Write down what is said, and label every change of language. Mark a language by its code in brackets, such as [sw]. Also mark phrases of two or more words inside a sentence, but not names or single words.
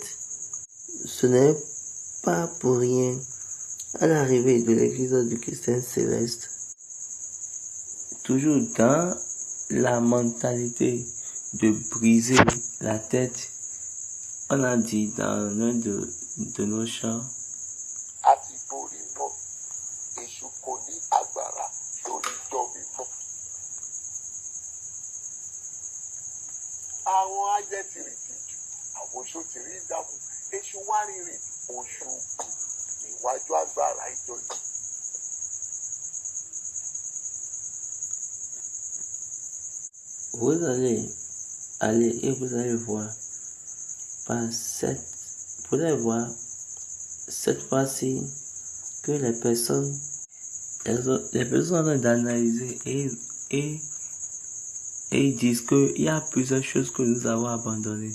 [fr] Ce n'est pas pour rien à l'arrivée de l'Église du Christ céleste. Toujours dans la mentalité de briser la tête, on a dit dans un de nos chants, [yo] àwọn ajẹ́ ti rí tìjú àwọn oṣó ti rí ìdààmú èṣù wá rírì oṣù níwájú agbára ìjọ yìí. [fr] Vous allez aller et vous allez voir vous allez voir cette fois-ci que les personnes ont d'analyser et Et ils disent qu'il y a plusieurs choses que nous avons abandonnées.